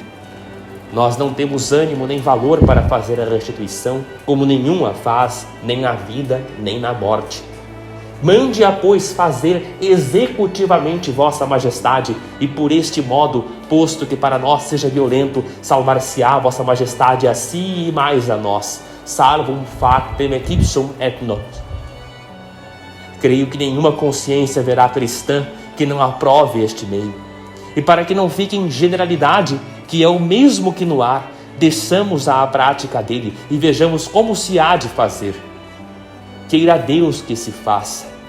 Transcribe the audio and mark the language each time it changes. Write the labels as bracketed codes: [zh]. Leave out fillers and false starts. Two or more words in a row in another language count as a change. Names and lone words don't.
[pt] Nós não temos ânimo nem valor para fazer a restituição, como nenhuma faz, nem na vida, nem na morte. Mande-a, pois, fazer executivamente vossa majestade, e por este modo, posto que para nós seja violento, salvar-se-á vossa majestade a si e mais a nós. [la] Salvum factem et ipsum et nos. [pt] Creio que nenhuma consciência haverá cristã que não aprove este meio. E para que não fique em generalidade, que é o mesmo que no ar, desçamos à prática dele e vejamos como se há de fazer. Queira Deus que se faça.